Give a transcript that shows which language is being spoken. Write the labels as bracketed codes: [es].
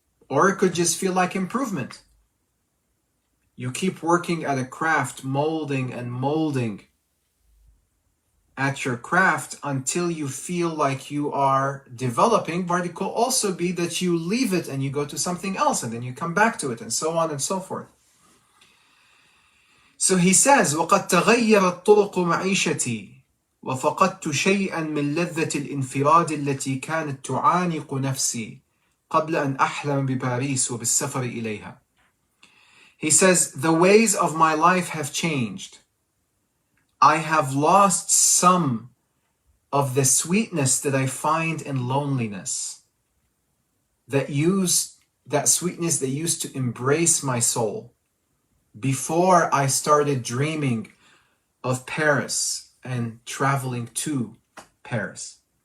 [en] Or it could just feel like improvement. You keep working at a craft, molding and molding at your craft until you feel like you are developing, but it could also be that you leave it and you go to something else and then you come back to it and so on and so forth. So he says, [ar] وَقَدْ تَغَيَّرَتْ طُرُقُ مَعِيشَتِي وفقدت شيئا من لذة الانفراد التي كانت تعانق نفسي قبل أن أحلم بباريس وبالسفر إليها. [en] He says, the ways of my life have changed. I have lost some of the sweetness that I find in loneliness. That sweetness that used to embrace my soul before I started dreaming of Paris and traveling to Paris.